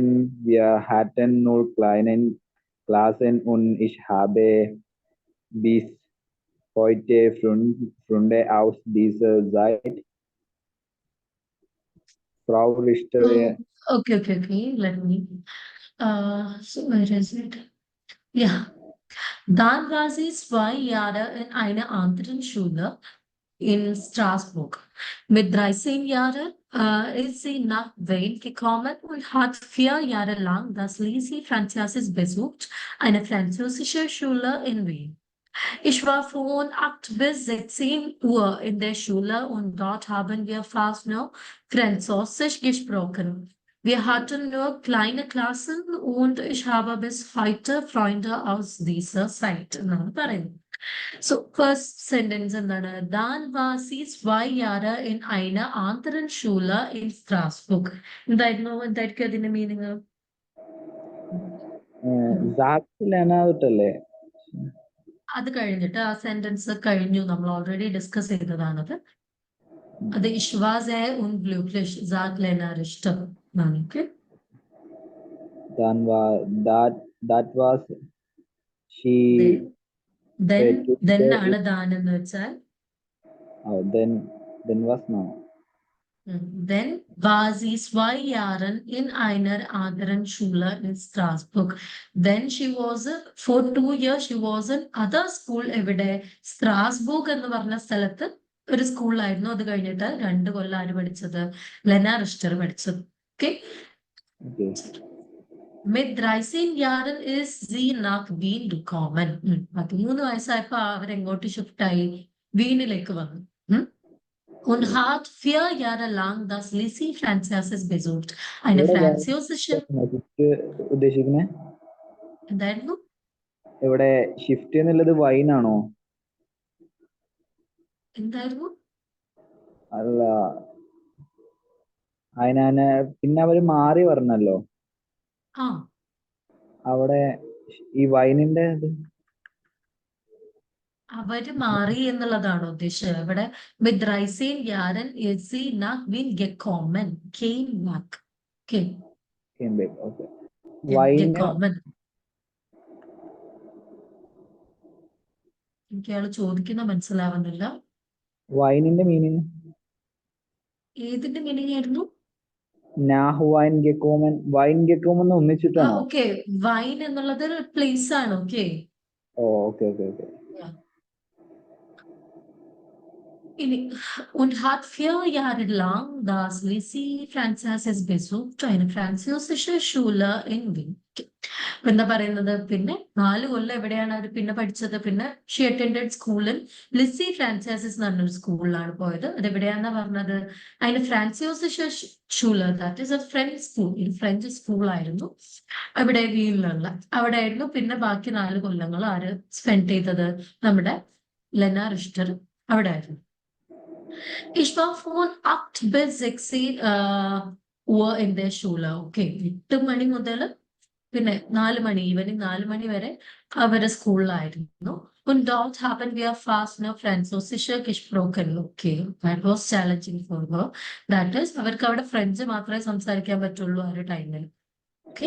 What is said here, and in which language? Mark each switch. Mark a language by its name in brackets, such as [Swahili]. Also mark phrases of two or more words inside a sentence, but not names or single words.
[German] Wir hatten nur kleine Klassen und ich habe bis heute Freunde aus dieser Zeit. Frau Richter. [English] Okay. Let me. So where is it? Yeah. [German] Dann war sie 2 Jahre in einer anderen Schule in Straßburg. Mit 13 Jahren ist sie nach Wien gekommen und hat 4 Jahre lang das Lycée Französisch besucht, eine französische Schule in Wien. Ich war von 8 bis 16 Uhr in der Schule und dort haben wir fast nur Französisch gesprochen. Wir hatten nur kleine Klassen und ich habe bis heute Freunde aus dieser Zeit. [Malayalam] എന്നാണ് പറയുന്നത്. [English] So, first sentence എന്താണ്? [German] Dann war sie 2 Jahre in einer anderen Schule in Straßburg. [Malayalam] എന്തായിരിക്കും അതിന്റെ മീനിങ്? സാറ്റ് ലെനാവട്ടല്ലേ? അത് കഴിഞ്ഞിട്ട് ആ സെന്റൻസ് കഴിഞ്ഞു, നമ്മൾ ഓൾറെഡി ഡിസ്കസ് ചെയ്തതാണത്. [German] അത് ich war sehr unglücklich, sagt Lena Richter. [English] Okay. [German] Dann war [English] that was she Then took then the [Malayalam] ആണ് ദാൻ എന്ന് വെച്ചാൽ. [English] then was now. [German] Then war sie 2 Jahre in einer anderen Schule in Straßburg. [English] Then she was for 2 years she was in other school എവിടെ? [Malayalam] സ്ട്രാസ്ബൂഗ് എന്ന് പറഞ്ഞ സ്ഥലത്ത് ഒരു സ്കൂളിലായിരുന്നു. അത് കഴിഞ്ഞിട്ട് 2 കൊല്ലം ആര് പഠിച്ചത്? ലെന റിസ്റ്റർ പഠിച്ചത്. ഓക്കെ. [English] Okay. [German] Mit 13 Jahren ist sie nach Wien gekommen. [Malayalam] 13 വയസ്സായപ്പോ അവരെങ്ങോട്ട് ഷിഫ്റ്റ് ആയി? വീനിലേക്ക് വന്നു. [German] Und hat 4 Jahre lang das Lycée Französisch besucht. Eine französische. [Malayalam] ഉദ്ദേശിക്കുന്നത് എന്തായിരുന്നു? ഇവിടെ ഷിഫ്റ്റ് എന്നുള്ളത് വൈനാണോ? എന്തായിരുന്നു? അല്ല, അതിനെ പിന്നെ അവര് മാറി പറഞ്ഞല്ലോ അവിടെ ഈ വൈനിന്റെ അവര് മാറി എന്നുള്ളതാണോ ഉദ്ദേശിച്ചത്? [German] ഇവിടെ mit 13 Jahren ist sie nach Wien gekommen. [English] Came back. Okay. Came back. [Malayalam] Okay. വൈന് [German] Gekommen. [Malayalam] എനിക്ക് അയാൾ ചോദിക്കുന്ന മനസ്സിലാവുന്നില്ല. വൈനിന്റെ മീനിങ് ഏതിന്റെ മീനിങ് ആയിരുന്നു? [German] nach Wien gekommen. Wien gekommen [Malayalam] ഒന്നിച്ചിട്ടാണോ? ഓക്കെ. വൈൻ എന്നുള്ളത് പ്ലേസ് ആണ്. ഓക്കെ. ഓക്കെ. [German] Und hat 4 Jahre lang das Lycée Französisch besucht, eine französische Schule in Wien. [Malayalam] എന്താ പറയുന്നത്? പിന്നെ 4 കൊല്ലം എവിടെയാണ് അവർ പിന്നെ പഠിച്ചത്? പിന്നെ [English] she attended [Malayalam] സ്കൂളിൽ ലിസി ഫ്രാൻസിസ് എന്ന് പറഞ്ഞൊരു സ്കൂളിലാണ് പോയത്. അത് എവിടെയാണെന്നാ പറഞ്ഞത്? [English] അതിന് [German] französische Schule, [English] that is a French school. [Malayalam] ഫ്രഞ്ച് സ്കൂളായിരുന്നു അവിടെ വീനിലുള്ള. അവിടെ ആയിരുന്നു പിന്നെ ബാക്കി 4 കൊല്ലങ്ങൾ ആര് സ്പെൻഡ് ചെയ്തത്? നമ്മുടെ ലെന റിഷ്ടർ അവിടെ ആയിരുന്നു. [German] Ich war von 8 bis 16 Uhr in der Schule. [English] Okay. [Malayalam] 8 മണി മുതൽ പിന്നെ 4 മണി, ഈവനിങ് 4 മണി വരെ അവരുടെ സ്കൂളിലായിരുന്നു. [German] Und dort haben wir fast nur Französisch gesprochen. [English] Okay. That was challenging for her. That is, [Malayalam] അവർക്ക് അവിടെ ഫ്രഞ്ച് മാത്രമേ സംസാരിക്കാൻ പറ്റുള്ളൂ ആ ഒരു ടൈമിൽ. Okay.